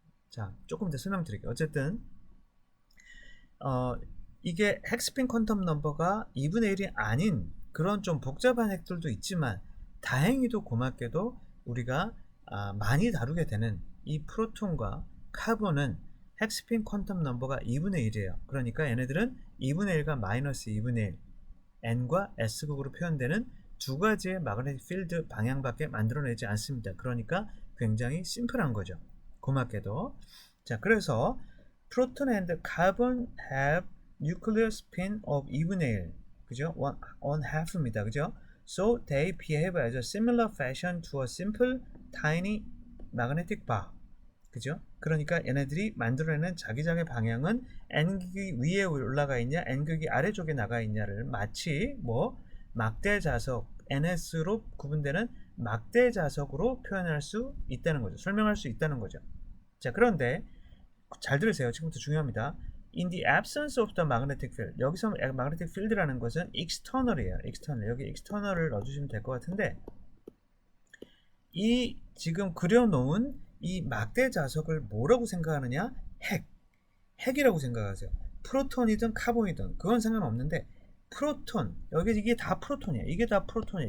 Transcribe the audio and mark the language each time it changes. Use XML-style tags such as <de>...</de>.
<ko>자, 조금 더 설명드릴게요. 어쨌든 이게 핵스핀 퀀텀 넘버가 2분의 1이 아닌 그런 좀 복잡한 핵들도 있지만 다행히도 고맙게도 우리가 많이 다루게 되는 이 프로톤과 카본은 핵스핀 퀀텀 넘버가 2분의 1이에요. 그러니까 얘네들은 2분의 1과 마이너스 2분의 1 n과 s극으로 표현되는 두 가지의 마그네틱 필드 방향밖에 만들어내지 않습니다. 그러니까 굉장히 심플한 거죠. 고맙게도. 자, 그래서</ko> <en>proton and carbon have nuclear spin of</en> <ko>2분의 1, 그죠?</ko> <en>one half입니다.</en> <ko>그죠?</ko> <en>So they behave as a similar fashion to a simple tiny magnetic bar.</en> <ko>그죠? 그러니까 얘네들이 만들어내는 자기장의 방향은 n극이 위에 올라가 있냐, n극이 아래쪽에 나가 있냐를 마치 뭐 막대 자석, ns로 구분되는 막대 자석으로 표현할 수 있다는 거죠. 설명할 수 있다는 거죠. 자, 그런데 잘 들으세요. 지금부터 중요합니다.</ko> <en>In the absence of the magnetic field.</en> <ko>여기서 magnetic field라는 것은 external이에요.</ko> <en>external.</en> <ko>여기 external을 넣어주시면 될 것 같은데 이 지금 그려놓은 이 막대 자석을 뭐라고 생각하느냐? 핵이라고 생각하세요. 프로톤이든 카본이든 그건 상관없는데 프로톤, 여기 이게 다 프로톤이야. 이게 다 프로톤이야.</ko>